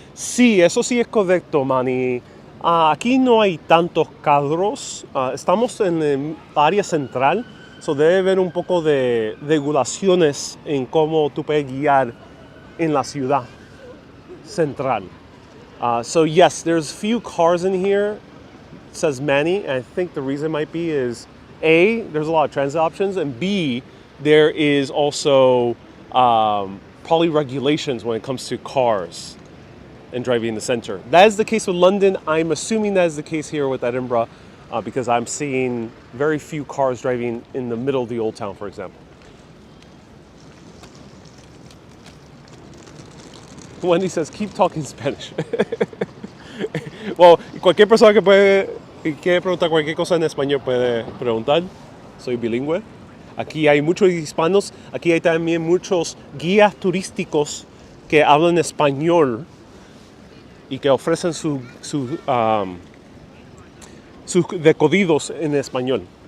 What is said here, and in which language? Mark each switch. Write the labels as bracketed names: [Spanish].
[Spanish] Sí, eso sí es correcto, Manny. Aquí no hay tantos carros. Estamos en el área central. So debe haber un poco de regulaciones en cómo tú puedes guiar en la ciudad central. [English] So yes, there's few cars in here, says Manny, and I think the reason might be is A, there's a lot of transit options, and B, there is also probably regulations when it comes to cars and driving in the center. That is the case with London. I'm assuming that is the case here with Edinburgh. Because I'm seeing very few cars driving in the middle of the Old Town, for example. Wendy says, keep talking Spanish. [Spanish] Well, cualquier persona que quiere preguntar cualquier cosa en español puede preguntar. Soy bilingüe. Aquí hay muchos hispanos. Aquí hay también muchos guías turísticos que hablan español y que ofrecen sus decodidos en español.